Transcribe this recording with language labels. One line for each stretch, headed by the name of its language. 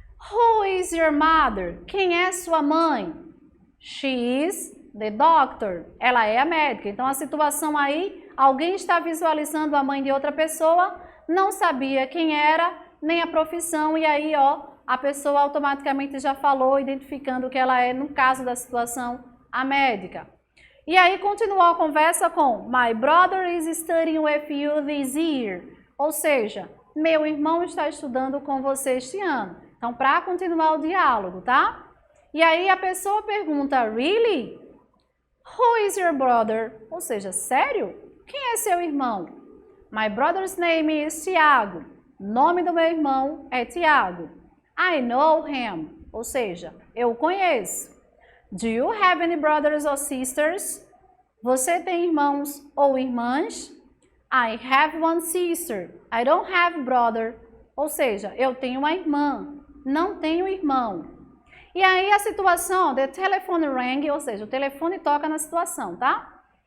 English: Who is your mother?
Portuguese: Quem é sua mãe?
English: She is the doctor.
Portuguese: Ela é a médica. Então, a situação aí, alguém está visualizando a mãe de outra pessoa, não sabia quem era, nem a profissão, e aí, ó, a pessoa automaticamente já falou, identificando que ela é, no caso da situação, a médica. E aí, continuou a conversa com
English: My brother is studying with you this year.
Portuguese: Ou seja, meu irmão está estudando com você este ano. Então, para continuar o diálogo, tá? E aí a pessoa pergunta, really?
English: Who is your brother?
Portuguese: Ou seja, sério? Quem é seu irmão?
English: My brother's name is Tiago.
Portuguese: O nome do meu irmão é Tiago.
English: I know him.
Portuguese: Ou seja, eu o conheço.
English: Do you have any brothers or sisters?
Portuguese: Você tem irmãos ou irmãs?
English: I have one sister. I don't have brother.
Portuguese: Ou seja, eu tenho uma irmã. Não tenho irmão. E aí a situação,
English: the telephone rang,
Portuguese: ou seja, o telefone toca na situação, tá?